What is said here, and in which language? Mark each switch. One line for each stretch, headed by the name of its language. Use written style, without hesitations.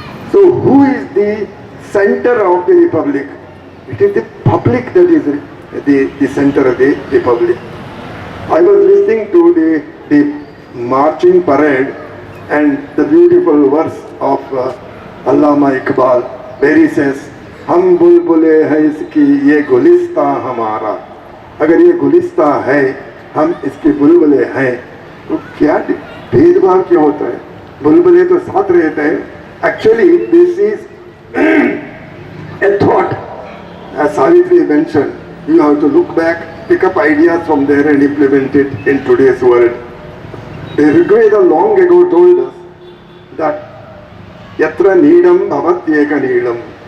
English: So, who is the center of the Republic? It is the public that is the center of the Republic. I was listening to the marching parade and the beautiful verse of Allama Iqbal, where he says,
Hindi: "हम बुलबुले हैं इसकी ये गुलिस्ता हमारा." अगर ये गुलिस्ता है, हम इसके बुलबुले हैं, तो क्या भेदभाव क्यों होता है? बुलबुले तो साथ रहते हैं.
English: Actually, this is a thought, as Savitri mentioned. You have to look back, pick up ideas from there and implement it in today's world. The Rigveda long ago told us that
Sanskrit: Yatra Needam Bhavatyeka Needam.